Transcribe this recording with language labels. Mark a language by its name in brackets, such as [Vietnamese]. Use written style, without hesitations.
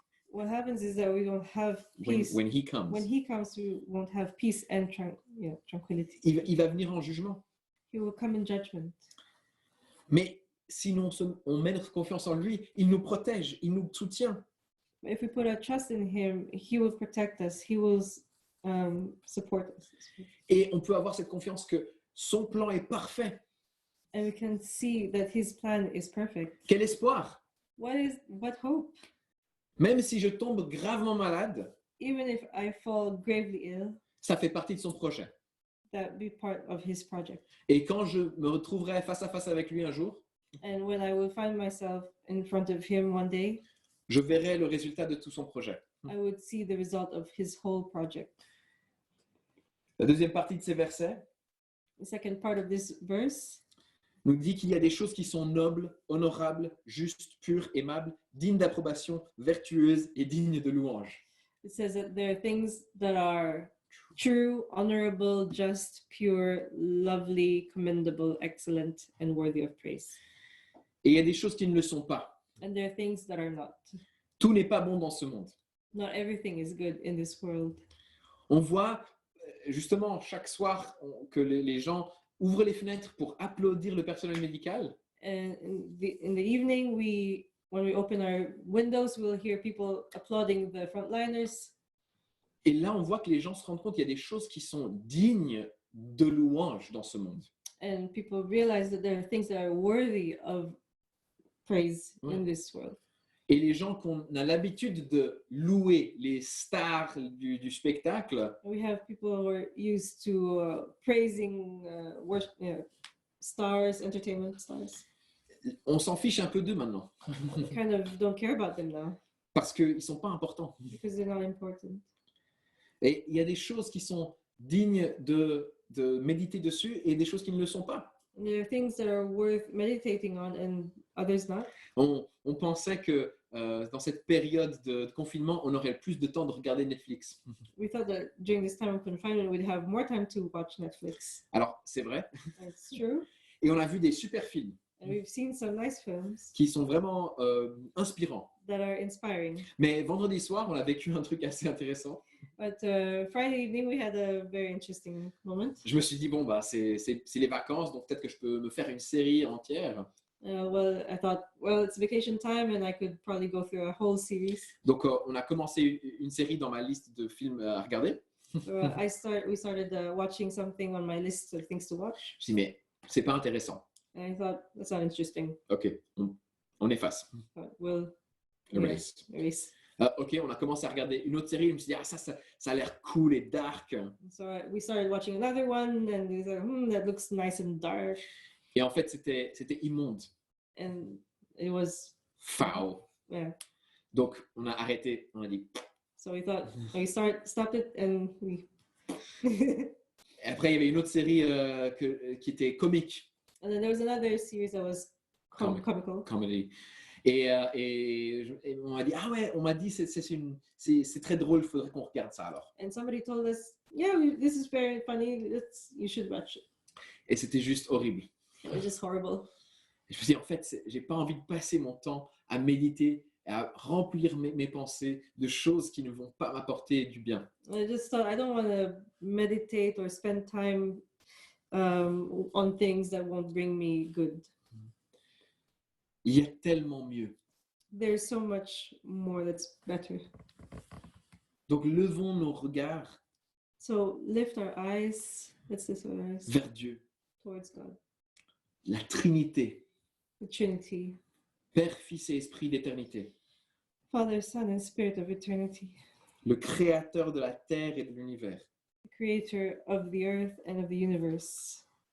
[English] what happens is that we don't have peace. When he comes, When he comes, we won't have peace and tranquility. [French] il va venir en jugement. [English] He will come in judgment. [French] Mais si on met notre confiance en lui, il nous protège, il nous soutient. [English] But if we put our trust in him, he will protect us. He will support us. [French] Et on peut avoir cette confiance que son plan est parfait. [English] And we can see that his plan is perfect. [French] Quel espoir! [English] What hope? [French] Même si je tombe gravement malade, [English] Even if I fall gravely ill, [French] ça fait partie de son projet. [English] that be part of his project. [French] Et quand je me retrouverai face à face avec lui un jour, [English] And when I will find myself in front of him one day, [French] je verrai le résultat de tout son projet. [English] I would see the result of his whole project. [French] La deuxième partie de ces versets [English] The second part of this verse [French] nous dit qu'il y a des choses qui sont nobles, honorables, justes, pures, aimables, dignes d'approbation, vertueuses et dignes de louange. [English] it says that there are things that are true, honorable, just, pure, lovely, commendable, excellent, and worthy of praise. [French] Et il y a des choses qui ne le sont pas. [English] And there are things that are not. [French] Tout n'est pas bon dans ce monde. [English] Not everything is good in this world. [French] On voit justement chaque soir que les gens ouvrent les fenêtres pour applaudir le personnel médical. [English] And in the evening, when we open our windows, we'll hear people applauding the frontliners. [French] Et là, on voit que les gens se rendent compte qu'il y a des choses qui sont dignes de louange dans ce monde. [English] And people realize that there are things that are worthy of praise in this world. [French] Et les gens qu'on a l'habitude de louer, les stars du spectacle, [English] We have people who are used to praising worship, stars, entertainment stars. [French] on s'en fiche un peu d'eux maintenant, [English] Kind of don't care about them now parce qu'ils ne sont pas importants. because they're not important. [French] Et il y a des choses qui sont dignes de méditer dessus et des choses qui ne le sont pas. [English] There are things that are worth meditating on and others not. [French] On pensait que dans cette période de confinement, on aurait plus de temps de regarder Netflix. [English] We thought that during this time of confinement, we'd have more time to watch Netflix. [French] Alors, c'est vrai. [English] That's true. [French] Et on a vu des super films [English] And we've seen some nice films [French] qui sont vraiment inspirants. [English] that are inspiring. [French] Mais vendredi soir, on a vécu un truc assez intéressant. [English] But Friday evening, we had a very interesting moment. [French] Je me suis dit, bon, bah, c'est les vacances, donc peut-être que je peux me faire une série entière. [English] Well, I thought, well, it's vacation time and I could probably go through a whole series. [French] Donc, on a commencé une série dans ma liste de films à regarder. [English] So we started watching something on my list of things to watch. [French] Je me suis dit, mais c'est pas intéressant. [English] And I thought, that's not interesting. [French] Ok, on efface. [English] But we'll Erase. erase. [French] Ok, on a commencé à regarder une autre série. Je me suis dit, ah, ça a l'air cool et dark. [English] So we started watching another one and we thought, that looks nice and dark. [French] Et en fait, c'était immonde. [English] And it was, Foul. yeah. [French] Donc, on a arrêté. On a dit. [English] So we thought, we stopped it and we. [French] Et après, il y avait une autre série qui était comique. [English] And then there was another series that was comical. Comedy. [French] Et on m'a dit, ah ouais, on m'a dit, c'est très drôle, il faudrait qu'on regarde ça alors. [English] And somebody told us, yeah, this is very funny. You should watch it. [French] Et c'était juste horrible. [English] It was just horrible. [French] Et je me suis dit, en fait, j'ai pas envie de passer mon temps à méditer, à remplir mes pensées de choses qui ne vont pas m'apporter du bien. [English] I just thought I don't want to meditate or spend time on things that won't bring me good. [French] Il y a tellement mieux. [English] There's so much more that's better. [French] Donc, levons nos regards [English] So lift our eyes, let's lift our eyes [French] vers Dieu, [English] towards God, [French] la Trinité, [English] the Trinity, [French] Père, Fils et Esprit d'éternité. [English] Father, Son, and Spirit of eternity, [French] le créateur de la terre et de l'univers, [English] the creator of the earth and of the universe,